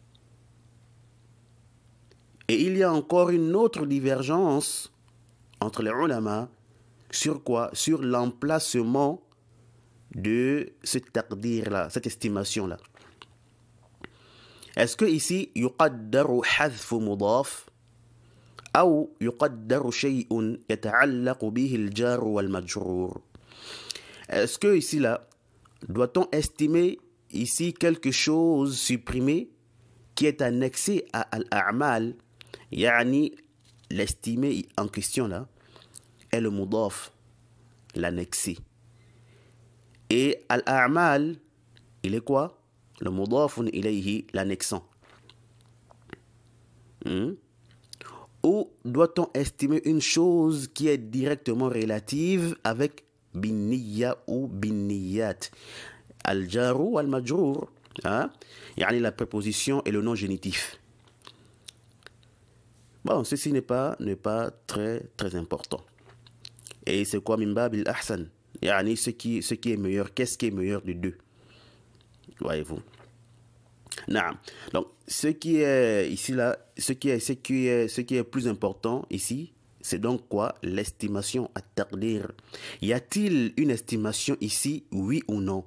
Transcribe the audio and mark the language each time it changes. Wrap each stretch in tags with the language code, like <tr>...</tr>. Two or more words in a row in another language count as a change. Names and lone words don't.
<fr>Et il y a encore une autre divergence entre les ulama sur quoi? Sur l'emplacement de ce taqdir-là, cette estimation-là. Est-ce que ici,</fr> <ar>يقدر حذف مضاف ou يقدر شيء يتعلق به الجار والمجرور?</ar> <fr>Est-ce que ici, là, doit-on estimer ici quelque chose supprimé qui est annexé à al-a'mal, yani l'estimé en question là, est le mudaf, l'annexé. Et al-a'mal, il est quoi? Le</fr> <ar>مضاف إليه,</ar> <fr>l'annexant. Ou doit-on estimer une chose qui est directement relative avec binniya ou binniyat?</fr> <ar>الجار المجرور,</ar> <fr>yani la préposition et le nom génitif. Bon, ceci n'est pas très important. Et c'est quoi</fr> <ar>من باب الأحسن?</ar> <fr>Yani ce qui est meilleur, qu'est-ce qui est meilleur des deux? Voyez-vous. Naam. Donc, ce qui est ici là, ce qui est plus important ici, c'est donc quoi? L'estimation à taqdir. Y a-t-il une estimation ici, oui ou non?</fr>